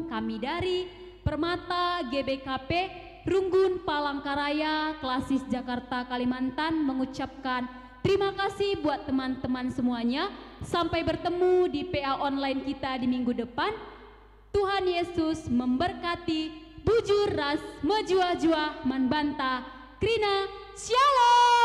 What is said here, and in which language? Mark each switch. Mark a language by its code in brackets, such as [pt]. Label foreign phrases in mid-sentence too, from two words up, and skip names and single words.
[id] Kami dari Permata GBKP Runggun Palangkaraya Klasis Jakarta Kalimantan mengucapkan terima kasih buat teman-teman semuanya. Sampai bertemu di PA online kita di minggu depan. Tuhan Yesus memberkati. [btx] Bujur ras, menjua-jua, manbanta, krina, shalom.